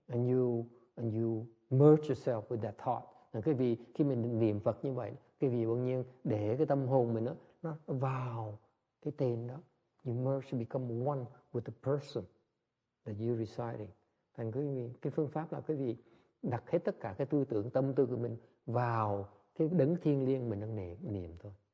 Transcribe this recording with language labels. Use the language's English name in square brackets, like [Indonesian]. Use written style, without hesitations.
[English] And you merge yourself with that thought. [Vietnamese] Cái vì khi mình niệm Phật như vậy, cái vì bỗng nhiên để cái tâm hồn mình nó vào cái tên đó. [English] You merge, become one with the person that you're reciting. [Vietnamese] Thành cái phương pháp là cái vì đặt hết tất cả cái tư tưởng, tâm tư của mình vào cái đấng thiêng liêng mình đang niệm thôi.